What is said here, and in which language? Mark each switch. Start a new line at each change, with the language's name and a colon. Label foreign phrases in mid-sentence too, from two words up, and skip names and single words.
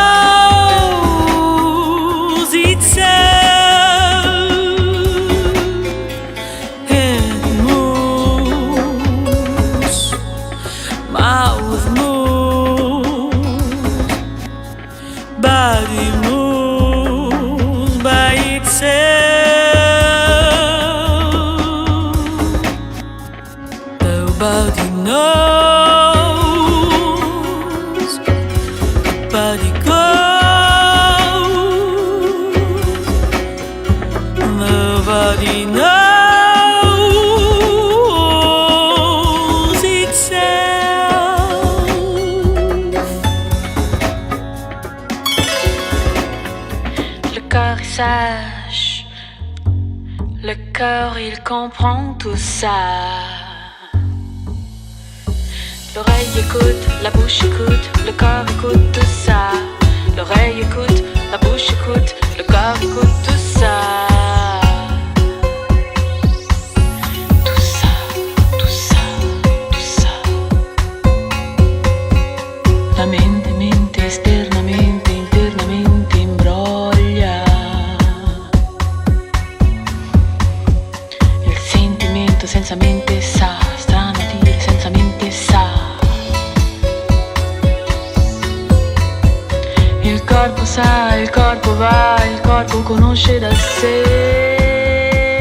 English: Mouth moves, body moves by itself. Nobody knows, nobody goes, nobody knows.
French: Sage, le cœur il comprend tout ça. L'oreille écoute, la bouche écoute, le corps écoute tout ça. L'oreille écoute, la bouche écoute, le corps écoute tout ça. Tout ça, tout ça, tout ça.
Italian: La mente mente esternamente, internamente imbroglia. Senza mente sa, strano dire senza mente sa. Il corpo sa, il corpo va, il corpo conosce da sé.